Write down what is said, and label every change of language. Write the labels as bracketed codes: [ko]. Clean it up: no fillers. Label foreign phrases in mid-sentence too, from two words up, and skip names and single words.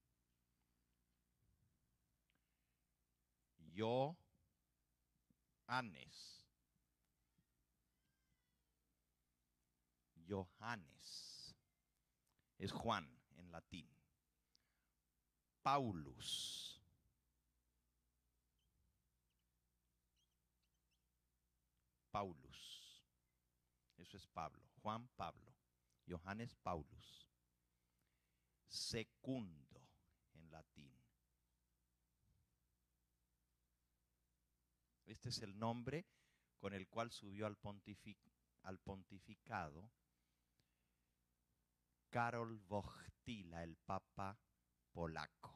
[es] Johannes. Es Juan en latín. Paulus. Paulus. Eso es Pablo. Juan Pablo. Johannes Paulus. Secundo en latín. Este es el nombre con el cual subió al pontificado Karol Wojtyla, el papa polaco.